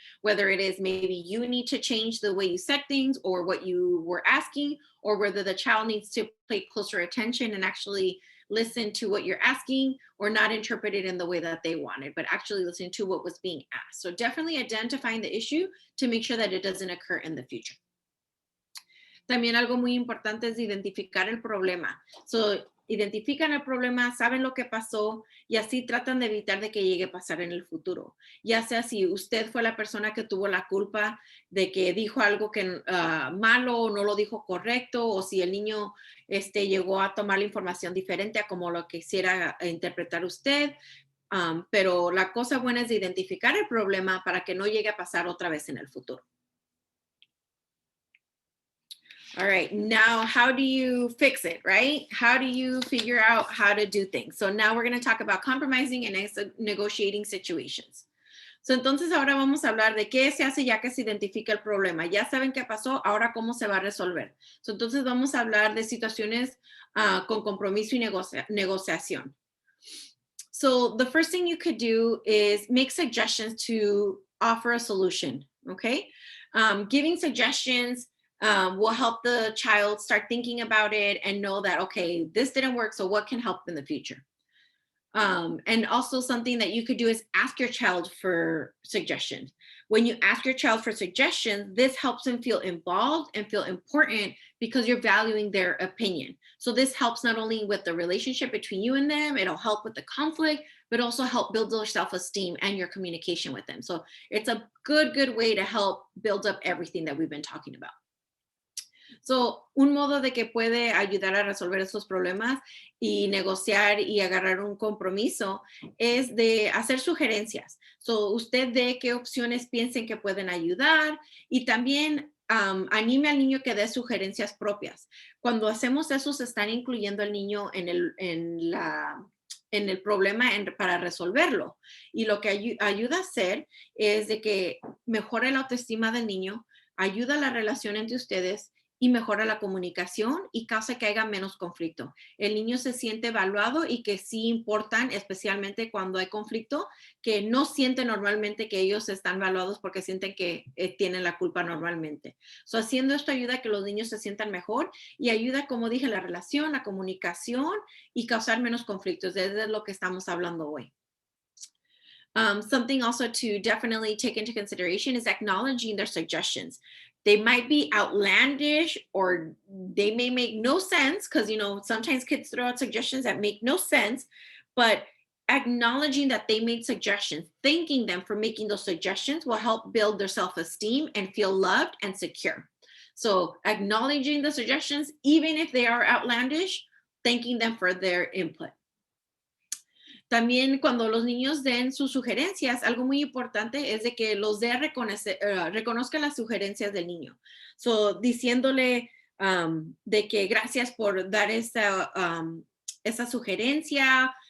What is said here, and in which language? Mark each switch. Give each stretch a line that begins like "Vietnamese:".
English: Whether it is maybe you need to change the way you said things or what you were asking, or whether the child needs to pay closer attention and actually listen to what you're asking or not interpret it in the way that they wanted, but actually listen to what was being asked. So definitely identifying the issue to make sure that it doesn't occur in the future.
Spanish: También algo muy importante es identificar el problema. So, identifican el problema, saben lo que pasó y así tratan de evitar de que llegue a pasar en el futuro. Ya sea si usted fue la persona que tuvo la culpa de que dijo algo que malo o no lo dijo correcto, o si el niño llegó a tomar la información diferente a como lo quisiera interpretar usted. Pero la cosa buena es de identificar el problema para que no llegue a pasar otra vez en el futuro.
English: All right, now how do you fix it, right? How do you figure out how to do things? So now we're going to talk about compromising and negotiating situations.
Spanish: So entonces ahora vamos a hablar de qué se hace ya que se identifica el problema. Ya saben qué pasó, ahora cómo se va a resolver. So entonces vamos a hablar de situaciones con compromiso y negociación.
English: So the first thing you could do is make suggestions to offer a solution, okay? Giving suggestions will help the child start thinking about it and know that, okay, this didn't work, so what can help in the future? And also something that you could do is ask your child for suggestions. When you ask your child for suggestions, this helps them feel involved and feel important because you're valuing their opinion. So this helps not only with the relationship between you and them, it'll help with the conflict, but also help build their self-esteem and your communication with them. So it's a good way to help build up everything that we've been talking about.
Spanish: So, un modo de que puede ayudar a resolver estos problemas y negociar y agarrar un compromiso es de hacer sugerencias. So, usted de qué opciones piensen que pueden ayudar y también anime al niño que dé sugerencias propias. Cuando hacemos eso, se están incluyendo al niño en el problema para resolverlo. Y lo que ayuda a hacer es de que mejore la autoestima del niño, ayuda a la relación entre ustedes y mejora la comunicación y causa que haya menos conflicto. El niño se siente evaluado y que sí importan, especialmente cuando hay conflicto, que no sienten normalmente que ellos están evaluados porque sienten que tienen la culpa normalmente. So, haciendo esto ayuda a que los niños se sientan mejor y ayuda, como dije, la relación, la comunicación y causar menos conflictos. Eso es lo que estamos hablando hoy.
English: Something also to definitely take into consideration is acknowledging their suggestions. They might be outlandish or they may make no sense because, sometimes kids throw out suggestions that make no sense, but acknowledging that they made suggestions, thanking them for making those suggestions will help build their self-esteem and feel loved and secure. So acknowledging the suggestions, even if they are outlandish, thanking them for their input.
Spanish: También cuando los niños den sus sugerencias, algo muy importante es de que los dé a reconozca las sugerencias del niño. So, diciéndole de que gracias por dar esa sugerencia.